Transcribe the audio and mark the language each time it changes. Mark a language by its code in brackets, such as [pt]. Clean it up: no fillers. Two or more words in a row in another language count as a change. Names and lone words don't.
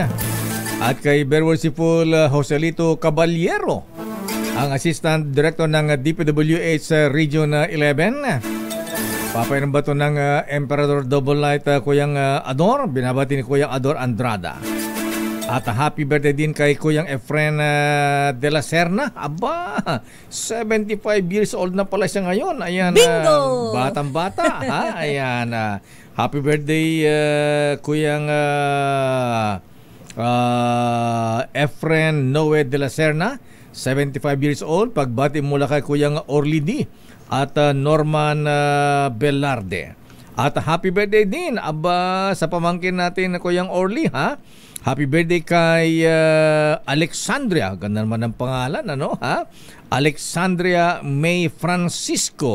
[tl] At kay Berworshipful Joselito Caballero, ang [en] Assistant Director [tl] ng DPWH Region 11. Papayang bato ng Emperador Double Light Kuyang Ador. Binabati ni Kuyang Ador Andrada. At [en] happy birthday [tl] din kay Kuyang Efren de la Serna. Aba, 75 [en] years old [tl] na pala siya ngayon. Ayan, bingo! Batang-bata. Ayan, [en] happy birthday [tl] Kuyang Efren Noe de la Serna, 75 [en] years old. [tl] Pagbati mula kay Kuyang Orly D at Norman Belarde. At [en] happy birthday [tl] din sa pamangkin natin na Kuyang Orly, ha? [en] Happy birthday [tl] kay Alexandria. Ganda naman ang pangalan, ano, ha? Alexandria May Francisco.